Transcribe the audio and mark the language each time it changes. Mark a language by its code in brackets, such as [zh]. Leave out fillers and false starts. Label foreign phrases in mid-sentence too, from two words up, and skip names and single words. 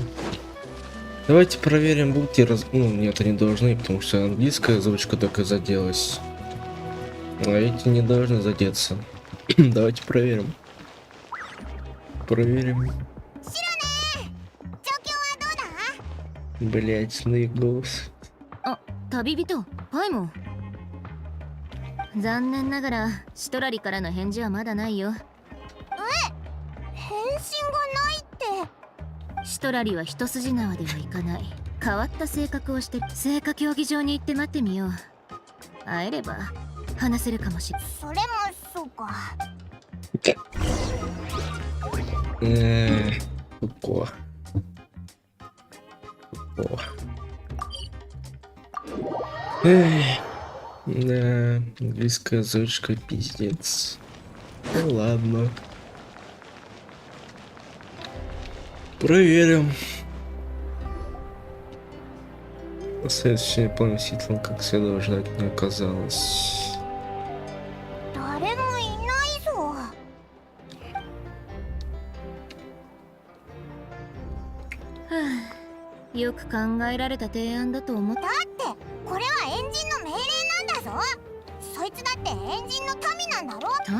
[ru] Давайте проверим, будете Ну, нет, они должны, потому что английская озвучка только заделась. А эти не должны задеться. Давайте проверим. Проверим. Блять, ну и голос. [ja] 旅人パイモン。残念ながらシトラリからの返事はまだないよ。返信がないって。シトラリは一筋縄ではいかない。変わった性格をしてる。聖火競技場に行って待ってみよう。会えれば話せるかもしれない。それもそうか。ここは。 [ru] Да, английская озвучка пиздец. Ну ладно. Проверим. Следующий не помню, Ситлан, как следовало ждать, не оказалось. [ja] 誰もいないぞ。よく考えられた提案だと思った。だってこれはエンジンの命令なんだぞ。そいつだってエンジンの民なんだろ。